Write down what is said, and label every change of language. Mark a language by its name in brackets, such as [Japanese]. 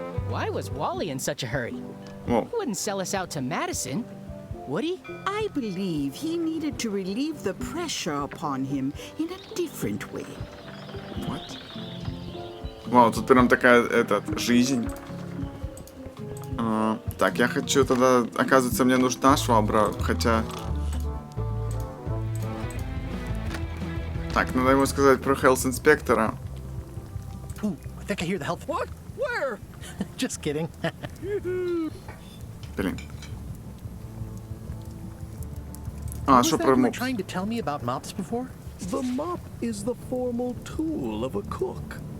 [English] Why was Wally in such a hurry? [Russian] Моп. [English] He wouldn't sell us out to Madison, would he? I believe he needed to relieve the pressure upon him in a different way. What? [Russian] Вау, тут прям такая, жизнь. Так, я хочу тогда... Оказывается, мне нужна швабра, хотя... Так, надо ему сказать про хелс-инспектора. [English] Ooh, I think I hear the health... What? Where? Just kidding. [Russian] Блин. Что про моп? [English] Trying to tell me about mops before? The mop is the formal tool of a cook.